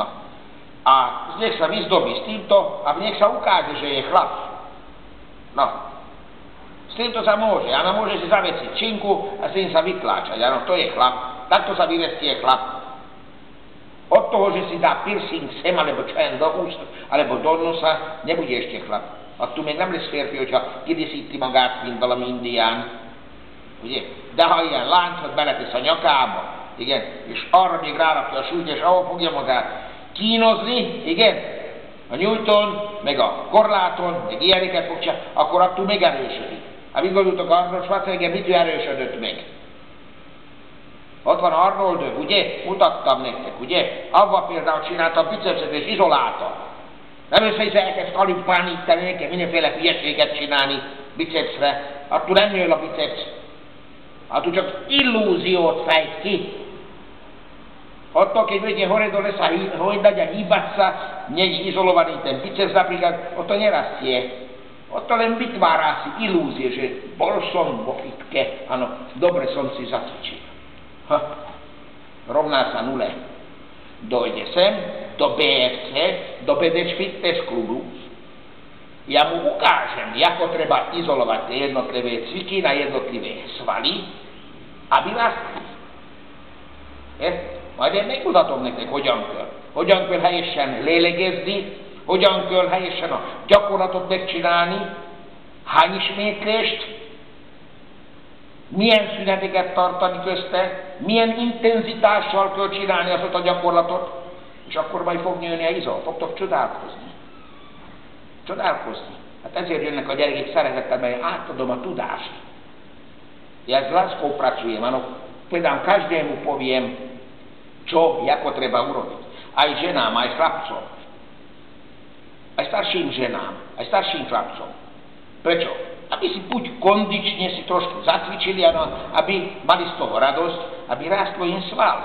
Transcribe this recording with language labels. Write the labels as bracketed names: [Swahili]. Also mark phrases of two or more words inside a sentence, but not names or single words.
[Slovak] A nech sa vyzdobí s týmto a nech sa ukáže, že je chlap. No. S týmto sa môže, áno, môže si zavesiť činku a s tým sa vytláčať, áno, to je chlap. Takto sa vyvestie chlap. Od toho, že si dá piercing sem, alebo čo jen do úst, alebo do nosa, nebude ešte chlap. [Hungarian] Attól még nem lesz férfi, hogyha kidíszíti magát, mint valami indián. Ugye? De ha ilyen láncot beletesz a nyakába, igen, és arra még rárakja a súlyt, és ahol fogja magát kínozni, igen, a nyújton, meg a korláton, meg ilyeneket fog csinálni, akkor attól még erősödik. Hát mit gondoltok, Arnold Schwarzenegger mitől erősödött meg? Ott van Arnold, ugye? Mutattam nektek, ugye? Avval például csinálta a bicepset és izolálta. Nem össze elkezd kalimpánítani, nekem mindenféle hülyeséget csinálni bicepsre, attól nem jön a biceps. Attól csak illúziót fejt ki. Attól, [Slovak] keď bude hore dole sa hojdať a hýbať sa, nie je izolovaný ten biceps napríklad, o to nerastie. O to len vytvára si ilúzie, že bol som vo fitke, áno, dobre som si zacvičil. Rovná sa nule. Dojde sem do BFC, do Bedecs Fitness Klubu. Ja mu ukážem, ako treba izolovať tie jednotlivé cviky na jednotlivé svaly, aby rastli. [Hungarian] Majd én megmutatom nektek, hogyan kell. Hogyan kell helyesen lélegezni, hogyan kell helyesen a gyakorlatot megcsinálni, hány ismétlést, milyen szüneteket tartani közte, milyen intenzitással kell csinálni azt a gyakorlatot, és akkor majd fog nőni a izom, fogtok csodálkozni. Csodálkozni. Hát ezért jönnek a gyerekek szeretettel, mert átadom a tudást. [Slovak] Ja z láskou pracujem, áno. Povedám každému poviem, čo, ako treba urobiť. Aj ženám, aj chlapcom. Aj starším ženám, aj starším chlapcom. Prečo? Aby si buď kondične si trošku zacvičili, ano, aby mali z toho radosť, aby rástlo im sval.